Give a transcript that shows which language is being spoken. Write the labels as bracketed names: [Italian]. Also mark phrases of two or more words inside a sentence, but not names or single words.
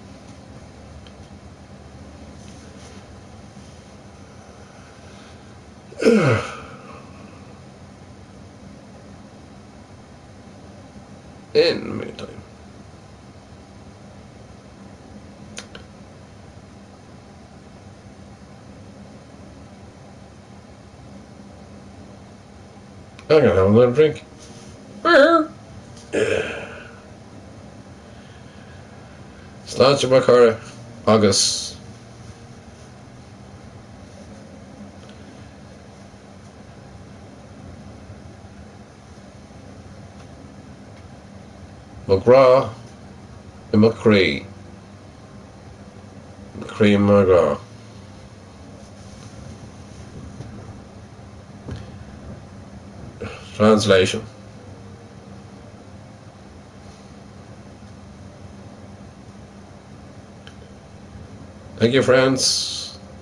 [English] In the meantime, I'm gonna have another drink. [Irish] Sláinte mar chora agus McGraw and McCree. [English] McCree and McGraw. Translation. Thank you, friends.